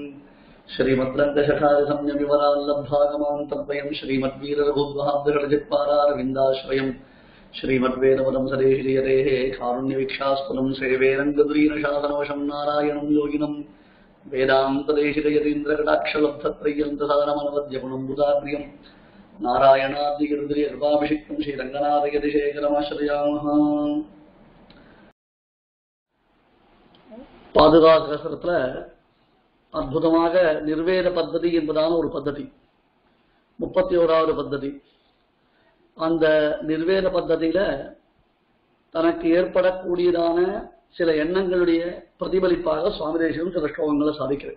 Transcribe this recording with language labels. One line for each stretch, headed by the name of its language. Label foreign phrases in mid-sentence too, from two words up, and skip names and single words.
Sanskrit: श्रीमद्रङ्गशठादिसंयमिवराल्लब्धागमां तद्वयं श्रीमद्वीररघुद्वहाब्दषड्जित्पारारविन्दाश्रयं श्रीमद्वेदपदं सदेशिरियतेः कारुण्यवीक्षास्पदं सेवे रङ्गदुरीनशासनवशं नारायणं योगिनं वेदान्तदेशिरयतीन्द्रकटाक्षलब्धत्रय्यन्तसारमनवद्यगुणं बुधाग्र्यं नारायणाद्रिगिरिकृपाभिषिक्तं श्रीरङ्गनाथयतिशेखरमाश्रयामः.
Tamil: பாதுகா சகஸ்ரத்துல அற்புதமாக நிர்வேத பத்ததி என்பதான ஒரு பத்ததி, 31வது பத்ததி. அந்த நிர்வேத பத்ததியில தனக்கு ஏற்படக்கூடியதான சில எண்ணங்களுடைய பிரதிபலிப்பாக சுவாமி தேசிகன் சில ஸ்லோகங்களை சாதிக்கிறார்.